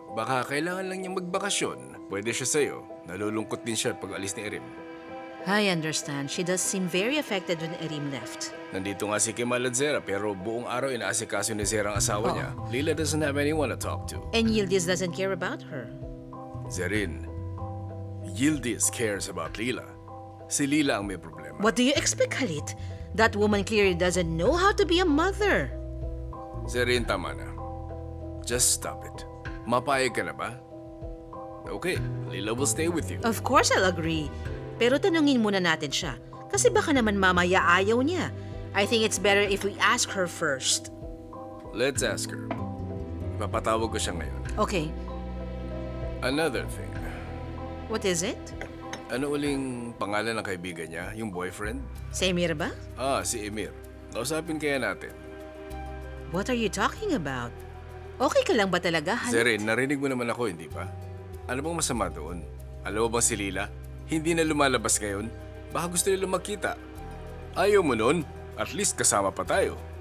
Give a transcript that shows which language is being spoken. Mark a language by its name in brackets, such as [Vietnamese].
[Filipino] Baka kailangan lang niyang magbakasyon. Pwede siya sa'yo. Nalulungkot din siya pag alis ni Erim. [English] I understand. She does seem very affected when Erim left. [Filipino] Nandito nga si Kemal at Zera pero buong araw inaasikaso ni Zera ang asawa niya. [English] Lila doesn't have anyone to talk to. And Yildiz doesn't care about her. Zerin, Yildiz cares about Lila. [Filipino] Si Lila ang may problema. [English] What do you expect, Khalid? That woman clearly doesn't know how to be a mother. [Filipino] Zerin, tama na. [English] Just stop it. [Filipino] Mapayag ka na ba? [English] Okay, Lila will stay with you. Of course I'll agree. [Filipino] Pero tanungin muna natin siya. Kasi baka naman mamaya ayaw niya. [English] I think it's better if we ask her first. Let's ask her. [Filipino] Ipapatawag ko siya ngayon. [English] Okay. Another thing. What is it? [Filipino] Ano uling pangalan ng kaibigan niya? Yung boyfriend? Si Emir ba? Si Emir. Kausapin kaya natin. [English] What are you talking about? [Filipino] Okay ka lang ba talaga, Khalid? Zerin, narinig mo naman ako, hindi ba? Ano bang masama doon? Alam mo bang si Lila? Hindi na lumalabas ngayon? Baka gusto nila magkita. Ayaw mo nun? [English] At least [Filipino] kasama pa tayo.